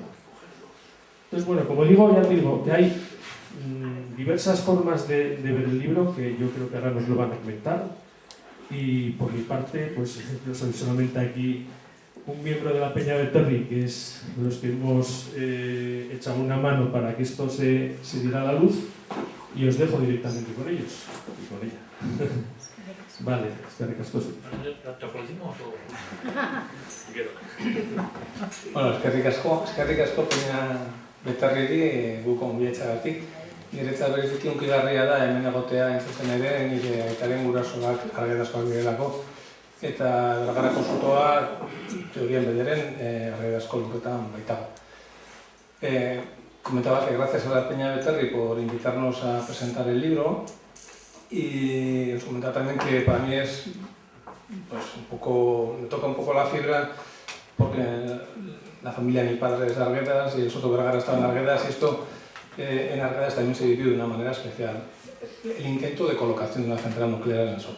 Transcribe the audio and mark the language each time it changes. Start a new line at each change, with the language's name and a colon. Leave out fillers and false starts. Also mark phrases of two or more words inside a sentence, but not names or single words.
Spanish: Entonces, bueno, como digo, ya te digo, que hay diversas formas de ver el libro, que yo creo que ahora nos lo van a comentar, y por mi parte, pues yo soy solamente aquí un miembro de la Peña Beterri, que es los que hemos echado una mano para que esto se diera a la luz, y os dejo directamente con ellos y con ella. Vale,
Basque: eskerrik asko. Bueno, eskerrik asko Peña Beterriri guk onbietxagatik. Niretzat bereziki hunkigarria da hemen egotea entzuten ere, nire aitaren gurasoak argedazkoak direlako. Eta Bergarako Sotoa, teorian bederen, argedazko lurretan baitago.
Spanish: Comentaba que gracias a la Peña Beterri por invitarnos a presentar el libro, y os comentaba también que para mí es pues me toca un poco la fibra, porque la familia de mi padre es de Arguedas y el Soto Vergara estaba en Arguedas, y esto en Arcadas también se vivió de una manera especial el intento de colocación de una central nuclear en el Soto.